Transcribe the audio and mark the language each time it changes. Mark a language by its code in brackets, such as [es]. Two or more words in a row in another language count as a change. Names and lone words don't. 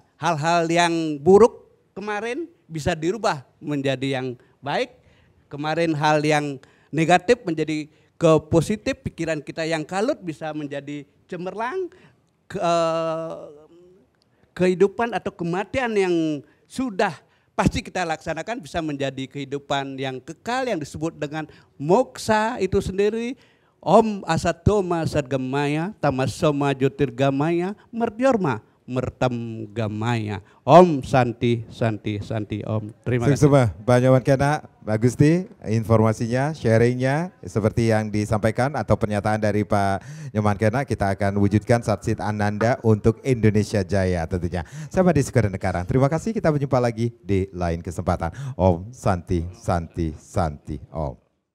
[id] Hal-hal yang buruk kemarin bisa dirubah menjadi yang baik, kemarin hal yang negatif menjadi ke positif, pikiran kita yang kalut bisa menjadi cemerlang, kehidupan atau kematian yang sudah pasti kita laksanakan bisa menjadi kehidupan yang kekal yang disebut dengan moksa itu sendiri. [sa] Om asatoma sadgamaya tamasoma jyotirgamaya merdyorma mertam gamaya. Om santi santi santi om. [id] Terima kasih. Pak Nyoman Kena, Pak Gusti, informasinya, sharingnya seperti yang disampaikan atau pernyataan dari Pak Nyoman Kena, kita akan wujudkan Satchit Ananda untuk Indonesia Jaya tentunya. Saya Madi Sukarenekaran. Terima kasih, kita berjumpa lagi di lain kesempatan. [sa] Om santi santi santi om.